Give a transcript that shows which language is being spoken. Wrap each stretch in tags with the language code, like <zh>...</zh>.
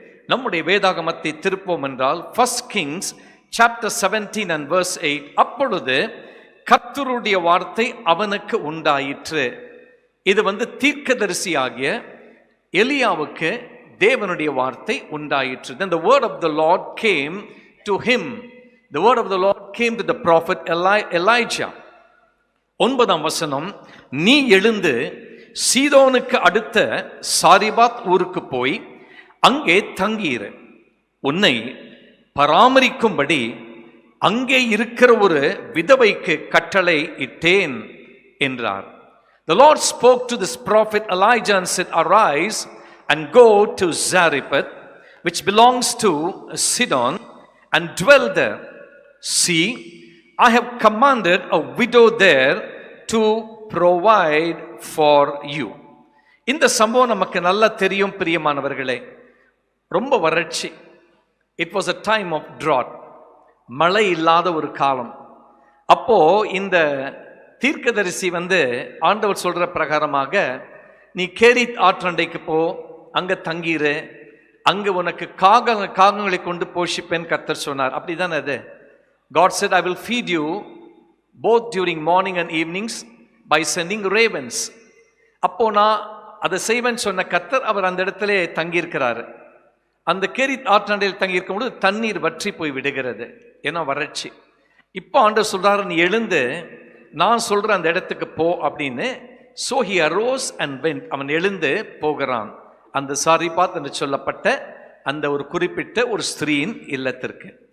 <ta>நம்முடைய வேதாகமத்தை திருப்போம் என்றால்</ta> <en>1 Kings chapter 17 and verse 8.</en> <ta>அப்பொழுது கர்த்தருடைய வார்த்தை அவனுக்கு உண்டாயிற்று. இது தீர்க்கதரிசி ஆகிய எலியாவுக்கு தேவனுடைய வார்த்தை உண்டாயிற்று.</ta> <en>Then the word of the Lord came to him. The word of the Lord came to the prophet Elijah.</en> <ta>9ஆம் வசனம், நீ எழுந்து சீதோனுக்கு அடுத்த சாரிபாத் ஊருக்கு போய் அங்கே தங்கியிரு. உன்னை பராமரிக்கும்படி அங்கே இருக்கிற ஒரு விதவைக்கு கட்டளை இட்டேன் என்றார்.</ta> <en>The Lord spoke to this prophet Elijah and said, arise and go to Zarephath, which belongs to Sidon, and dwell there. See, I have commanded a widow there to provide for you.</en> <ta>இந்த சம்பவம் நமக்கு நல்லா தெரியும் பிரியமானவர்களே. ரொம்ப வறட்சி.</ta> <en>It was a time of drought.</en> <ta>மழை இல்லாத ஒரு காலம். அப்போ இந்த தீர்க்கதரிசி ஆண்டவர் சொல்ற பிரகாரமாக, நீ கேரித் ஆற்றண்டைக்கு போ, அங்க தங்கிரு, அங்க உனக்கு காகங்களை கொண்டு போஷிப்பேன் கர்த்தர் சொன்னார். அப்படிதானே அது?</ta> <en>God said, I will feed you both during morning and evenings by sending ravens.</en> <ta>அப்போ நான் அதை செய்வேன் சொன்ன கர்த்தர் அவர் அந்த இடத்துல தங்கியிருக்கிறாரு. அந்த கேரித் ஆற்றண்டையில் தங்கியிருக்கும் பொழுது தண்ணீர் வற்றி போய் விடுகிறது, ஏன்னா வறட்சி. இப்போ ஆண்டவர் சொல்றாரு, நீ எழுந்து நான் சொல்ற அந்த இடத்துக்கு போ அப்படின்னு.</ta> <en>So he arose and went.</en> <ta>அவன் எழுந்து போகிறான் அந்த சாரிபாத் என்று சொல்லப்பட்ட அந்த ஒரு குறிப்பிட்ட ஒரு ஸ்திரீயின் இல்லத்திற்கு.</ta>